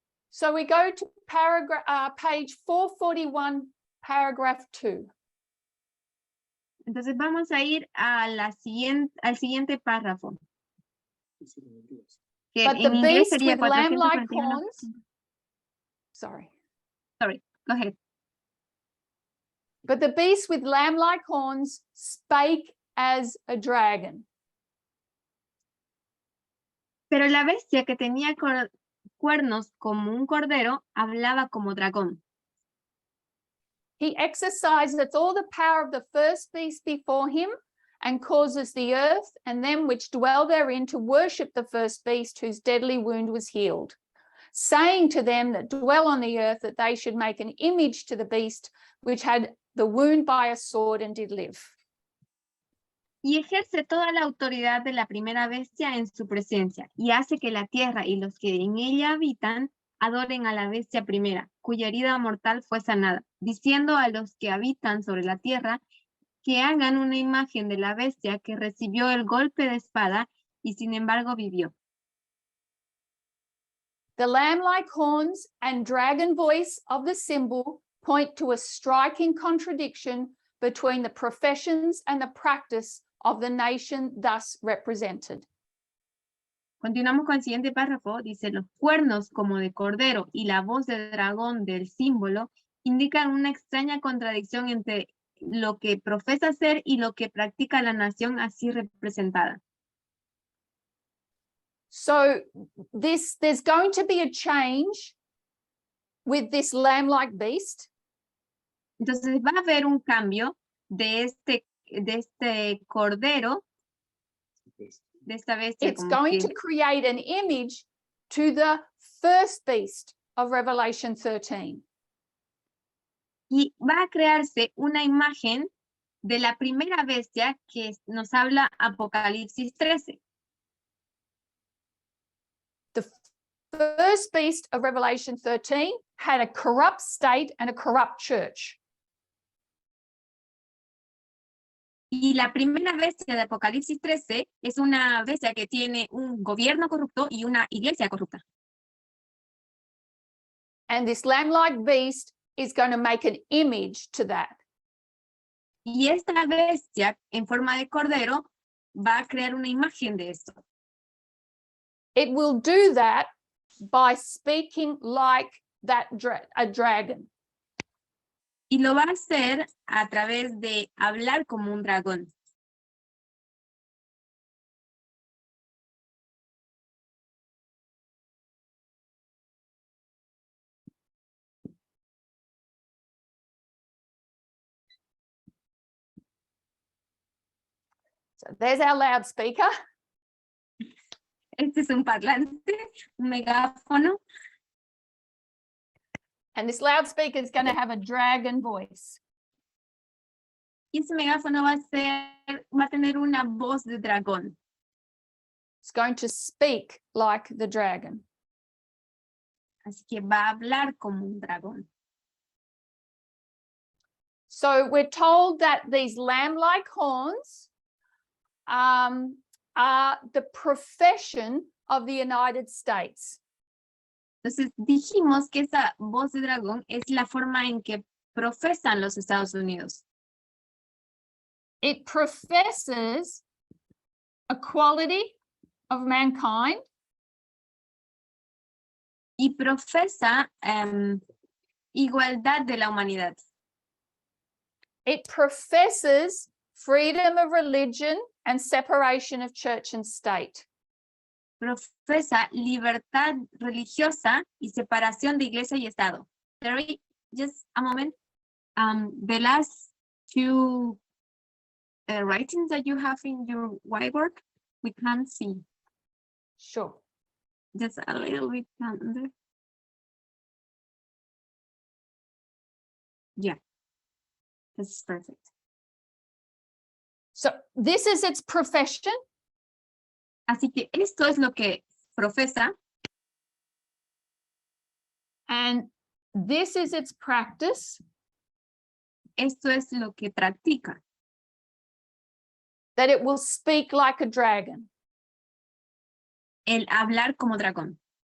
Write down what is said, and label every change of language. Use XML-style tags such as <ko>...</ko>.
<en>So we go to page 441, paragraph 2.</en> <es>Entonces vamos a ir a al siguiente párrafo. Que</es> <en>But the</en> <es>en inglés</es> <en>beast</en> <es>sería</es> <en>with lamb-like 441. horns. Sorry. Sorry, go ahead. But the beast with lamb-like horns spake as a dragon.</en> <es>Pero la bestia que tenía cuernos como un cordero hablaba como dragón.</es> <en>He exerciseth all the power of the first beast before him, and causes the earth and them which dwell therein to worship the first beast whose deadly wound was healed, saying to them that dwell on the earth that they should make an image to the beast which had the wound by a sword and did live.</en> <es>Y ejerce toda la autoridad de la primera bestia en su presencia, y hace que la tierra y los que en ella habitan adoren a la bestia primera, cuya herida mortal fue sanada, diciendo a los que habitan sobre la tierra que hagan una imagen de la bestia que recibió el golpe de espada y sin embargo vivió.</es> <en>The lamb-like horns and dragon voice of the symbol point to a striking contradiction between the professions and the practice of the nation thus represented.</en> <es>Continuamos con el siguiente párrafo. Dice, los cuernos como de cordero y la voz de dragón del símbolo indican una extraña contradicción entre lo que profesa ser y lo que practica la nación así representada.</es> <en>So there's going to be a change with this lamb-like beast.</en> <es>Entonces va a haber un cambio de este cordero, de esta bestia.</es> <en>It's</en> <es>como</es> <en>going</en> <es>que-</es> <en>to create an image to the first beast of Revelation 13.</en> <es>Y va a crearse una imagen de la primera bestia que nos habla Apocalipsis 13.</es> <en>The first beast of Revelation 13 had a corrupt state and a corrupt church.</en> <es>Y la primera bestia de Apocalipsis 13 es una bestia que tiene un gobierno corrupto y una iglesia corrupta.</es> <en>And this lamb-like beast is going to make an image to that.</en> <es>Y esta bestia en forma de cordero va a crear una imagen de esto.</es> <en>It will do that by speaking like a dragon.</en> <es>Y lo va a hacer a través de hablar como un dragón.</es> <en>So there's our loudspeaker.</en> <es>Este es un parlante, un megáfono.</es> <en>And this loudspeaker is going to have a dragon voice.</en> <es>Y ese megáfono va a tener una voz de dragón.</es> <en>It's going to speak like the dragon.</en> <es>Así que va a hablar como un dragón.</es> <en>So we're told that these lamb-like horns are the profession of the United States.</en> <es>Entonces dijimos que esa voz de dragón es la forma en que profesan los Estados Unidos.</es> <en>It professes equality of mankind.</en> <es>Y profesa igualdad de la humanidad.</es> <en>It professes freedom of religion and separation of church and state.</en> <es>Profesa libertad religiosa y separación de iglesia y Estado.</es> <en>Terry, just a moment. The last two writings that you have in your whiteboard, we can't see. Sure. Just a little bit under. Yeah, this is perfect. So this is its profession.</en> <es>Así que esto es lo que profesa.</es> <en>And this is its practice.</en> <es>Esto es lo que practica.</es> <en>That it will speak like a dragon.</en> <es>El hablar como dragón.</es>